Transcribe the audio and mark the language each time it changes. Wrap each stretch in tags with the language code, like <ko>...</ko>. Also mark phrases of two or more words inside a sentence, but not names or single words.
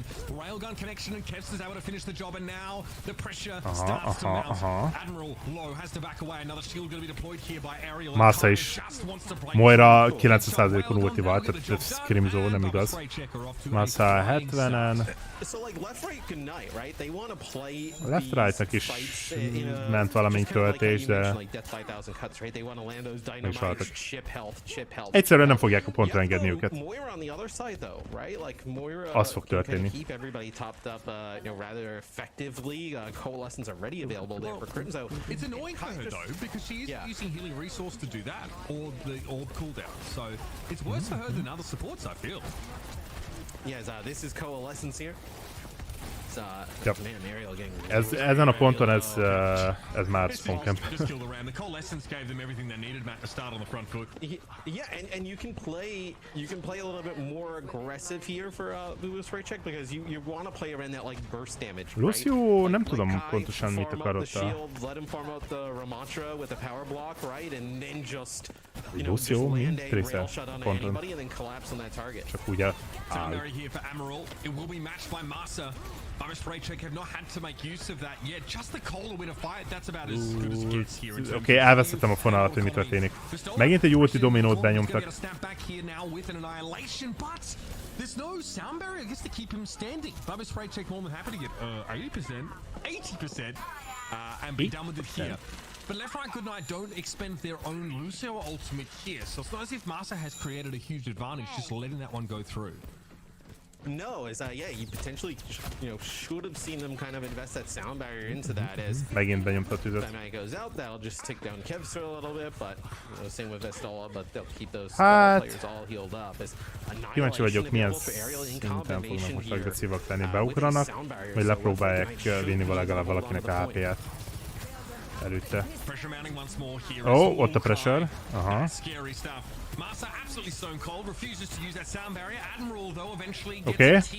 <hu>Aha. Massa is. Moira 90%-on ultival, tehát Scrimzo, nem igaz. Massa 70-en. Left-right-nak is ment valamint töltés, de nem is haltak. Egyszerűen nem fogják a pontra engedni őket. Az fog történni.</hu> <en>It's annoying for her though, because she is using healing resource to do that, or the orb cooldown. So it's worse for her than other supports, I feel. Yes, this is Coalescence here.</en> <hu>Ja. Ezen a ponton ez már spawn-camp.</hu> <en>Yeah, and you can play a little bit more aggressive here for Boo spray check because you want to play around that like burst damage.</en> <hu>Lucio nem tudom pontosan mit akarott a...</hu> <en>Let him farm out the Ramantra with a power block, right, and then just</en> <hu>Lucio mi? Tracer ponton. Csak úgy áll. Oké, elvesztettem a fonalat, hogy mi történik. Megint egy ulti dominót benyomtak.</hu> <en>There's no sound barrier, I guess, to keep him standing. Bubba Spray Check more than happy to get 80%, and be done with it here. But Left Right Good Night don't expend their own Lucio ultimate here, so it's not as if Masa has created a huge advantage just letting that one go through. No, yeah, you potentially, should have seen them kind of invest that sound barrier into that as</en> <hu>megint benyomta a tüzet.</hu> <en>Dynamite goes out, that'll just tick down Kev's for a little bit, but same with Vestola, but they'll keep those players all healed up.</en> <hu>Kíváncsi vagyok, milyen szinten fognak most agresszívak lenni. Beugranak, vagy lepróbálják vinni legalább valakinek a HP-ját előtte. Ó, ott a pressure. Aha. Oké.</hu>